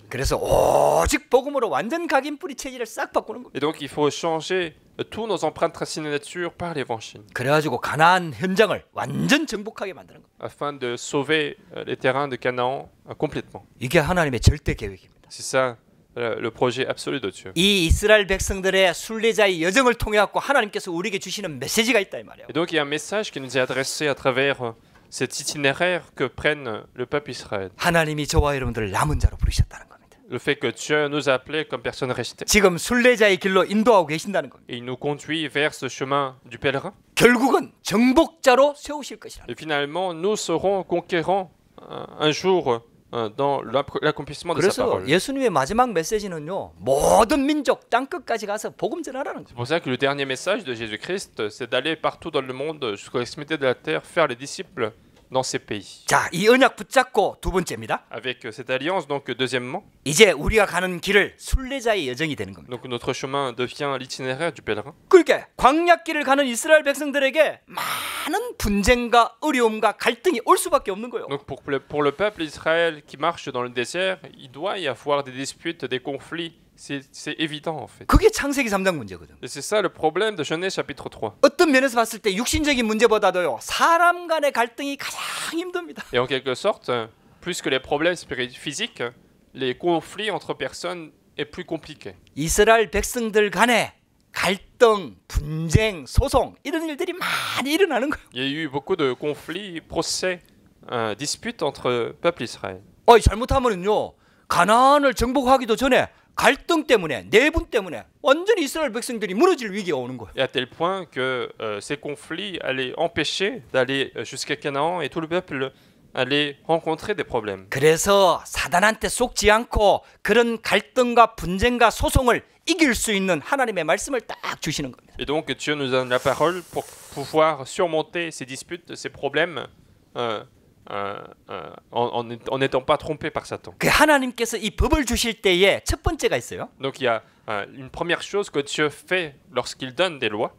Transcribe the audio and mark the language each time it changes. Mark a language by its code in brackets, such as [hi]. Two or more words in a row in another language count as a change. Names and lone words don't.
[ko] 그래서 오직 복음으로 완전 각인 뿌리 체질을 싹 바꾸는 겁니다. [fr] Et donc il faut changer tous nos empreintes racines et nature par l'évangile, [ko] 그래가지고 가나안 현장을 완전 정복하게 만드는 겁니다. [fr] afin de sauver les terrains de Canaan complètement. [ko] 이게 하나님의 절대 계획입니다. [fr] C'est ça le projet absolu de Dieu. [ko] 이 이스라엘 백성들의 순례자의 여정을 통해 갖고 하나님께서 우리에게 주시는 메시지가 있다 이 말이에요. [fr] Et donc il y a un message qui nous est adressé à travers cet itinéraire que prennent le peuple Israël. [ko] 하나님이 저와 여러분들을 남은 자로 부르셨다는 겁니다. [fr] Le fait que Dieu nous a appelés comme personnes restées. [ko] 지금 순례자의 길로 인도하고 계신다는 겁니다. [fr] Et il nous conduit vers ce chemin du pèlerin. [ko] 결국은 정복자로 세우실 것이라. [fr] Et finalement, nous serons conquérants un jour dans l'accomplissement de sa [ko] 그래서 [fr] parole. [ko] 예수님의 마지막 메시지는요, 모든 민족 땅끝까지 가서 복음 전하라는 [fr] C'est [ko] 거예요. [fr] pour ça que le dernier message de Jésus-Christ, c'est d'aller partout dans le monde, jusqu'aux extrémités de la terre, faire les disciples dans ces pays. [ko] 자, 이 언약 붙잡고 두 번째입니다. [fr] Avec cette alliance, donc deuxièmement, [ko] 이제 우리가 가는 길을 순례자의 여정이 되는 겁니다. [fr] donc notre chemin devient l'itinéraire du pèlerin. [ko] 그러니까 광야길을 가는 이스라엘 백성들에게 많은 분쟁과 어려움과 갈등이 올 수밖에 없는 거예요. [fr] Donc pour le peuple d'Israël qui marche dans le désert, il doit y avoir des disputes, des conflits. C'est évident en fait. [ko] 그게 창세기 3장 문제거든. [fr] Et c'est ça le problème de Genèse chapitre 3. [ko] 어떤 면에서 봤을 때 육신적인 문제보다도요, 사람 간의 갈등이 가장 힘듭니다. [fr] Et en quelque sorte, plus que les problèmes physiques, les conflits entre personnes est plus compliqué. [ko] 이스라엘 백성들 간에 갈등, 분쟁, 소송 이런 일들이 많이 일어나는 거예요. [fr] Il y a eu beaucoup de conflits, procès, disputes entre peuple Israël. [ko] 잘못하면요, 가나안을 정복하기도 전에 갈등 때문에, 내분 때문에 완전히 이스라엘 백성들이 무너질 위기가 오는 거예요. [fr] Et à tel point que ces conflits allaient empêcher d'aller jusqu'à Canaan et tout le peuple allait rencontrer des problèmes. [ko] 그래서 사단한테 속지 않고 그런 갈등과 분쟁과 소송을 이길 수 있는 하나님의 말씀을 딱 주시는 겁니다. [fr] Et donc Dieu nous donne la parole pour pouvoir surmonter ces disputes, ces problèmes en n'étant pas trompé par Satan. [ko] 그 하나님께서 이 법을 주실 때에 첫 번째가 있어요. [fr] Donc il y a une première chose que Dieu fait lorsqu'il donne des lois,